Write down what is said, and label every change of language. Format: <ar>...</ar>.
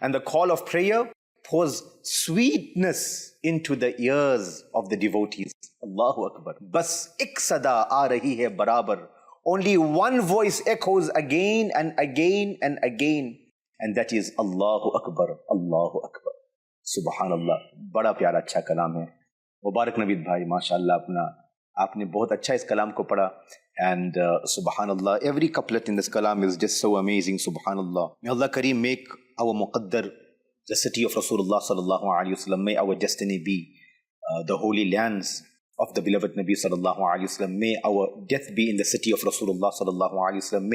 <en>And the call of prayer pours sweetness into the ears of the devotees.</en> <ar>Allahu Akbar.</ar> <ur>Bas ek sada aa rahi hai barabar.</ur> <en>Only one voice echoes again and again and again. And that is</en> <ar>Allahu Akbar, Allahu Akbar.</ar> <ur>Subhanallah. بڑا پیارا اچھا کلام ہے. مبارک نوید بھائی, ماشاءاللہ آپ نے بہت اچھا اس کلام کو پڑھا.</ur> <en>And subhanallah, every couplet in this kalam is just so amazing. Subhanallah. May Allah Kareem make our muqaddar the city of Rasulullah sallallahu alayhi wa sallam. May our destiny be the holy lands of the beloved Nabi sallallahu alayhi wa sallam. May our death be in the city of Rasulullah sallallahu alayhi wa sallam.</en>